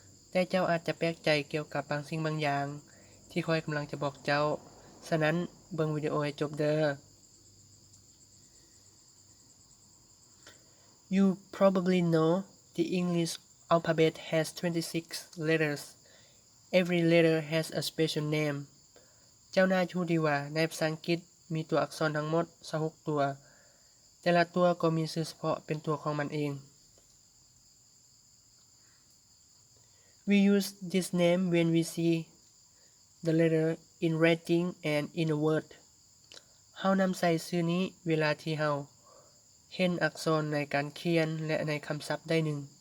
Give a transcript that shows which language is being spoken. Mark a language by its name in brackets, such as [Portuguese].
[Northeastern Thai] แต่เจ้าอาจจะแปลกใจเกี่ยวกับบางสิ่งบางอย่างที่ข้อยกำลังจะบอกเจ้าฉะนั้นเบิ่งวิดีโอให้จบเด้อ [English] You probably know the English alphabet has 26 letters. Every letter has a special name. [Northeastern Thai] เจ้าน่าจะรู้ดีว่าในภาษาอังกฤษมีตัวอักษรทั้งหมด26ตัวแต่ละตัวก็มีชื่อเฉพาะเป็นตัวของมันเอง [English] We use this name when we see the letter in writing and in a word [Northeastern Thai] เฮานำใส่ชื่อนี้เวลาที่เฮาเห็นอักษรในการเขียนและในคำศัพท์ได้หนึ่ง